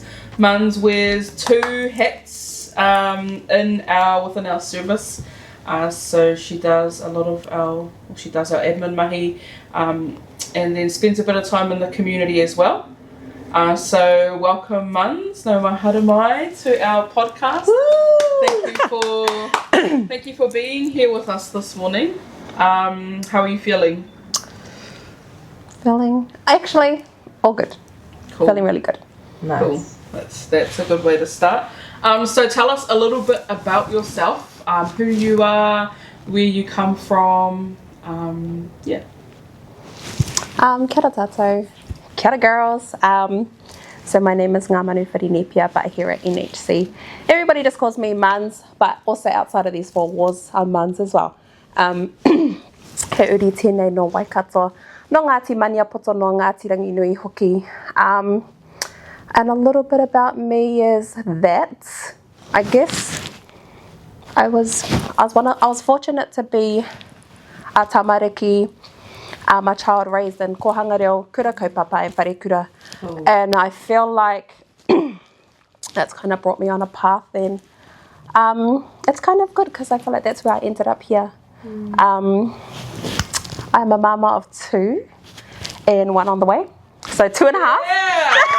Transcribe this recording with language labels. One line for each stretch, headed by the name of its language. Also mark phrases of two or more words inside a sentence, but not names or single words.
English: Muns wears two hats within our service. So she does a lot of our admin mahi, and then spends a bit of time in the community as well. So welcome Muns,
Māori: no mahara mai,
English: to our podcast. Thank you for being here with us this morning. How are you feeling? Feeling actually all good. Cool. Feeling really good. Nice. Cool. That's a good way to start. So tell us a little bit about yourself, who you are, where you come from.
Māori: Kia ora tātou. Kia ora girls.
English: So my name is Ngāmanu Whirinepia, but here at NHC everybody just calls me Muns, but also outside of these four walls I'm Muns as well.
Māori: He uri tēnei no Waikato, no Ngāti Maniapoto, no Ngāti Ranginui hoki.
English: And a little bit about me is that I guess I was fortunate to be a tamariki, a child raised in
Māori: kohanga reo, kura kaupapa
English: and wharekura. Cool. And I feel like that's kind of brought me on a path, and it's kind of good because I feel like that's where I ended up here. I'm a mama of two and one on the way, so 2.5. Yeah.